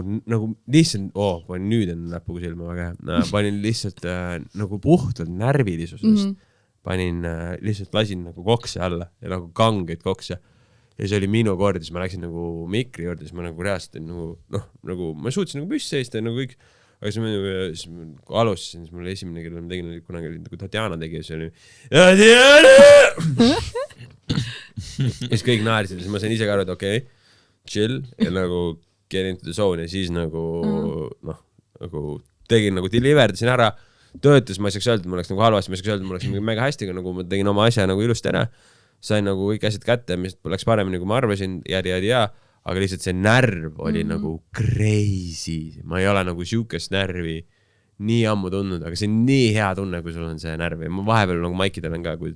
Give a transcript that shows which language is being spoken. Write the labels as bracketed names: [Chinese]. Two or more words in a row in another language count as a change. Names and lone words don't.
[Estonian] panin nüüd on näpuga silma väga hea, panin lihtsalt nagu puhtalt närvilisusest, lihtsalt lasin nagu kokse alla ja nagu kangeid kokse ja see oli minu kord ja siis ma läksin nagu mikri juurde, siis ma nagu reaalselt nagu ma suutsin nagu püsti seista nagu kõik, aga siis ma alustasin, siis mul esimene, kelle ma tegin, kunagi oli nagu Tatjana tegi ja see oli Tatjana ja siis kõik naersid ja siis ma sain ise ka aru, et okei, chill ja nagu [English] get into the zone [Estonian] ja siis nagu nagu tegin nagu deliverdasin ära, töötas, ma ei saaks öelda, ma oleks nagu halvasti, ma ei saaks öelda, ma oleks mega hästi, aga nagu ma tegin oma asja nagu ilusti ära, sain nagu kõik asjad kätte, mis läks paremini, kui ma arvasin, aga lihtsalt see närv oli nagu crazy, ma ei ole nagu siukest närvi nii ammu tundnud, aga see on nii hea tunne, kui sul on see närv ja ma vahepeal nagu maikidel on ka, kui